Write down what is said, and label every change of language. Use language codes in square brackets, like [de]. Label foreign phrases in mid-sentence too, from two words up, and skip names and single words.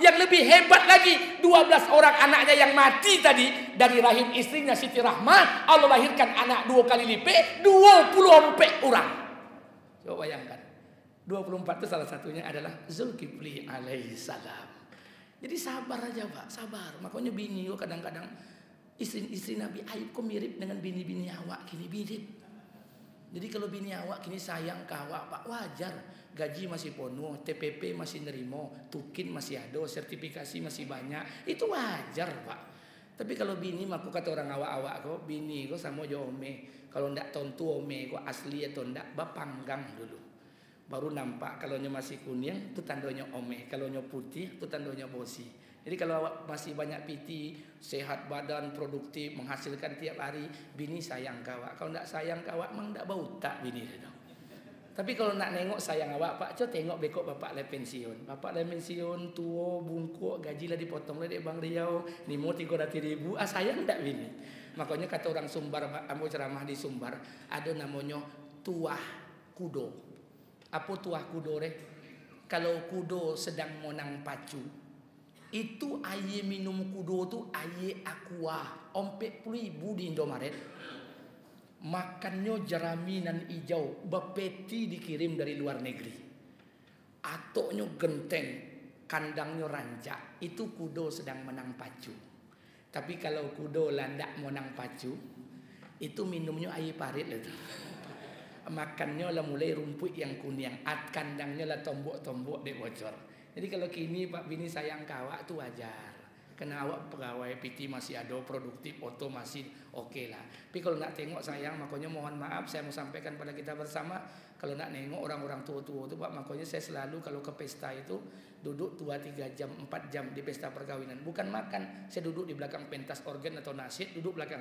[id] Yang lebih hebat lagi, 12 orang anaknya yang mati tadi dari rahim istrinya Siti Rahma, Allah lahirkan anak 2 kali lipat, 24 orang. Coba bayangkan. 24 itu salah satunya adalah Zulkifli alaihissalam. Jadi sabar aja Pak, sabar. Makanya bini kok kadang-kadang istri Nabi Ayub kok mirip dengan bini-bini awak kini mirip. Jadi kalau bini awak kini sayang ke awak Pak, wajar. Gaji masih penuh, TPP masih nerimo, tukin masih ada, sertifikasi masih banyak. Itu wajar Pak. Tapi kalau bini aku kata orang awak-awak kok, [min] bini kok sama jo ome. Kalau ndak tontu ome kok asli atau ndak, bapanggang dulu. [id] Baru nampak kalau masih kuning itu tandanya ome, kalau putih itu tandanya bosi. Jadi kalau awak masih banyak piti, sehat badan, produktif, menghasilkan tiap hari, bini sayang kawak. Kalau ndak sayang kawak, memang ndak bau tak bini itu. Tapi kalau nak nengok sayang awak, Pak, coba tengok bekok bapak le pensiun. Bapak le pensiun, tua, bungkuk, gaji lah dipotong le dek Bang Riau, nimo 300.000, sayang ndak bini. Makanya kata orang Sumbar, ambo ceramah di Sumbar, ada namanya tuah kudo. [min] Apa tuah kudo re? Kalau kudo sedang monang pacu, itu air minum kudo tu air aqua, 40.000 di Indomaret. [id] Makannya jeraminan hijau, bapeti dikirim dari luar negeri. Atoknya genteng, kandangnya rancak. Itu kudo sedang menang pacu. Tapi kalau kudo landak menang pacu, itu minumnya air parit itu. [min] Makannya lah mulai rumput yang kuning, kandangnya lah tombok-tombok dek bocor. [id] Jadi kalau kini Pak bini sayang kawak tu wajar. Kena awak pegawai PT masih ada, produktif, oto masih oke lah. Tapi kalau nak tengok sayang, makanya mohon maaf saya mau sampaikan pada kita bersama. Kalau nak nengok orang-orang tua-tua itu Pak, makanya saya selalu kalau ke pesta itu duduk 2-3 jam, 4 jam di pesta perkawinan. Bukan makan, saya duduk di belakang pentas organ atau nasyid, duduk belakang.